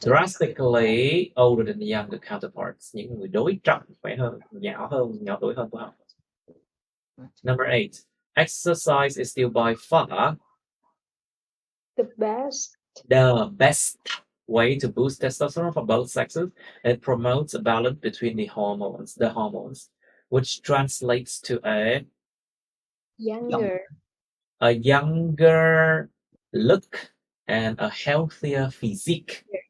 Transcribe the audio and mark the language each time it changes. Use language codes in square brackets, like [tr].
[en] Drastically older than the younger counterparts. [vi] Những người đối trọng khỏe hơn, nhỏ tuổi hơn của họ. [en] Number 8. Exercise is still by far the best way to boost testosterone for both sexes. It promotes a balance between the hormones, which translates to a younger look and a healthier physique.